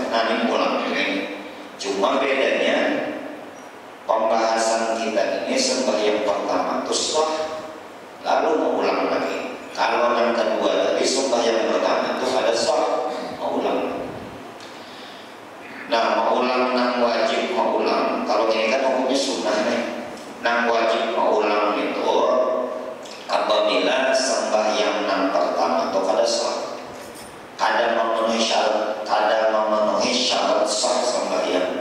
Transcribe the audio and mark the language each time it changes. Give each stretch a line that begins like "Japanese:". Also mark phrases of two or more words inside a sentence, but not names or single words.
Banjar: Nah ini ulang ini. Cuma bedanya pembahasan kita ini ini sembahyang pertama itu sah, lalu mau ulang lagi. Kalau yang kedua tadi sembahyang pertama itu ada sah, mau ulang. Nah, mau ulang nang wajib mau ulang. Kalau ini kan hukumnya sunnah nih. Nang wajib mau ulang itu apabila sembahyang nang pertama itu kada sah, kada memenuhi syarat sah sembahyang.